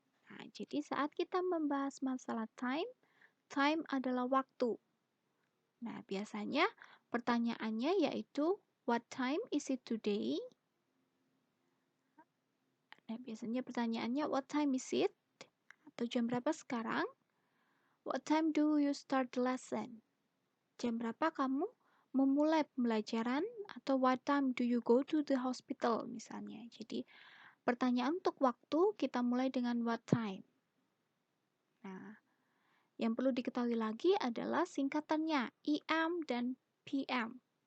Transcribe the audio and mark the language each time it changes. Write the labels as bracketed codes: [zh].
[id] Nah, jadi saat kita membahas masalah time, time adalah waktu. [en] Nah, [id] biasanya pertanyaannya yaitu [en] what time is it today? [id] Nah, biasanya pertanyaannya [en] what time is it? [id] Atau jam berapa sekarang? [en] What time do you start the lesson? [id] Jam berapa kamu memulai pembelajaran? Atau [en] what time do you go to the hospital [id] misalnya. Jadi pertanyaan untuk waktu kita mulai dengan what time. Nah, yang perlu diketahui lagi adalah singkatannya EM dan PM.